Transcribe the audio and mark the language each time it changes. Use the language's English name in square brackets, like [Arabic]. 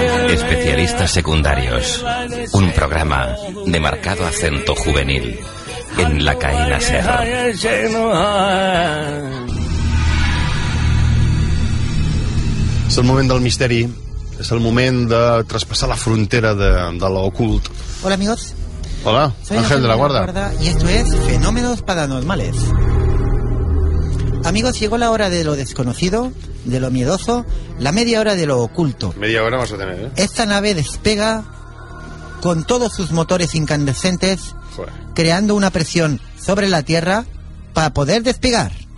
[Spanish] Especialistas secundarios, un programa de marcado acento juvenil en la cadena SER. [Catalan] És el moment del misteri, és el moment de traspassar la frontera de l'ocult. [Spanish] Hola, amigos. Hola, Ángel de la Guarda. Y esto es Fenómenos Paranormales. Amigos, llegó la hora de lo desconocido, de lo miedoso, la media hora de lo oculto. Media hora vas a tener, ¿eh? Esta nave despega con todos sus motores incandescentes, creando una presión sobre la Tierra para poder despegar.